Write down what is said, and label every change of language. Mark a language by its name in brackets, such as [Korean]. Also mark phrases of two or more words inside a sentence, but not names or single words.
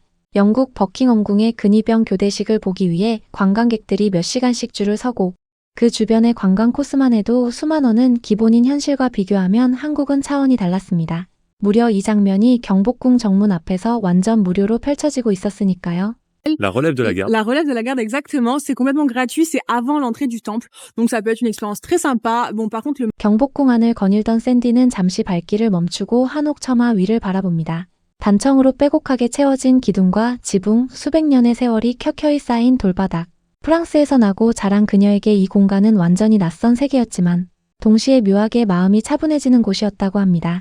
[Korean] 영국 버킹엄궁의 근위병 교대식을 보기 위해 관광객들이 몇 시간씩 줄을 서고 그 주변의 관광 코스만 해도 수만 원은 기본인 현실과 비교하면 한국은 차원이 달랐습니다. 무려 이 장면이 경복궁 정문 앞에서 완전 무료로 펼쳐지고 있었으니까요. [French] La relève de la garde. La relève de la garde, exactement. C'est complètement gratuit. C'est avant l'entrée du temple. Donc ça peut être une expérience très sympa. Bon, par contre, le [Korean] 경복궁 안을 거닐던 샌디는 잠시 발길을 멈추고 한옥 처마 위를 바라봅니다. 단청으로 빼곡하게 채워진 기둥과 지붕, 수백 년의 세월이 켜켜이 쌓인 돌바닥. 프랑스에서 나고 자란 그녀에게 이 공간은 완전히 낯선 세계였지만 동시에 묘하게 마음이 차분해지는 곳이었다고 합니다.